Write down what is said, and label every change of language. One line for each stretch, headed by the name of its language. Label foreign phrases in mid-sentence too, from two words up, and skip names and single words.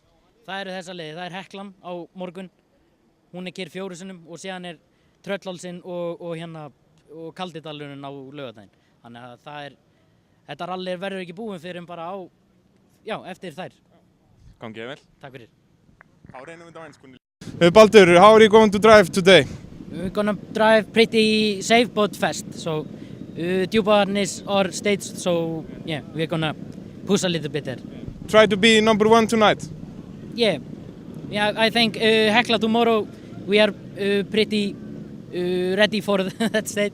Icelandic: Það eru þessa leiði, það er Heklan á morgun, hún er keyrð 4 sinnum og síðan er Tröllhálsinn og Kaldidalurinn á laugardaginn. Þannig að þetta rally verður ekki búin fyrir bara eftir þær. Gangi vel. Takk fyrir. Þá reynum við þetta á einskunni.
English: Baldur, how are you going to drive today? We're gonna drive pretty safe but fast. So Djúpavatnis are staged, so yeah, we're gonna push a little bit there. Try to be number 1 tonight. Yeah, I think Hekla tomorrow we are pretty ready for that stage.